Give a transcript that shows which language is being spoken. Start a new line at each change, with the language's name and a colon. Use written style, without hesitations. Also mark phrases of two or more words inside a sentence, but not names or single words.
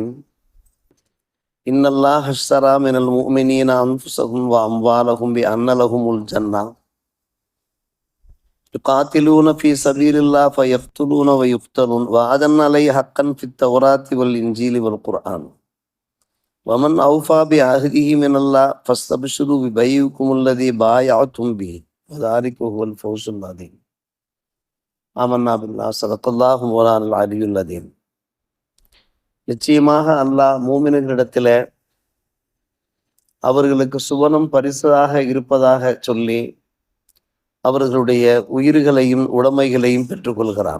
Arabic: إن الله اشترى من المؤمنين أنفسهم وأموالهم بأن لهم الجنة يقاتلون في سبيل الله فيقتلون ويقتلون وعدا عليه حقا في التوراة والإنجيل والقرآن ومن أوفى بعهده من الله فاستبشروا ببيعكم الذي بايعتم به وذلك هو الفوز العظيم. آمنا بالله صدق الله مولانا العلي العظيم.
Tamil: நிச்சயமாக அல்லாஹ் மூமின்களிடத்தில் அவர்களுக்கு சுவனம் பரிசாக இருப்பதாக சொல்லி அவர்களுடைய உயிர்களையும் உடைமைகளையும் பெற்றுக்கொள்கிறான்.